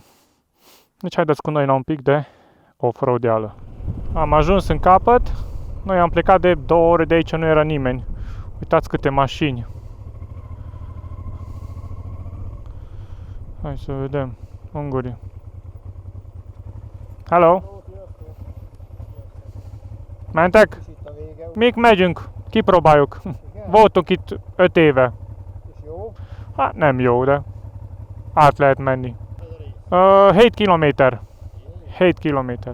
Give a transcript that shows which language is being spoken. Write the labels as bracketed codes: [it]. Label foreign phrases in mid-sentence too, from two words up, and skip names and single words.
[ro] Deci haideți cu noi la un pic de off-road-eală. Am ajuns în capăt. Noi am plecat de 2 ore de aici, nu era nimeni. Uitați câte mașini. Hai să vedem. Ungurii. [hu] Hello. Mentek? Mik megyünk, kipróbáljuk. Voltunk itt 5 éve. Hát nem jó, de át lehet menni. 7 kilométer. 7 kilométer.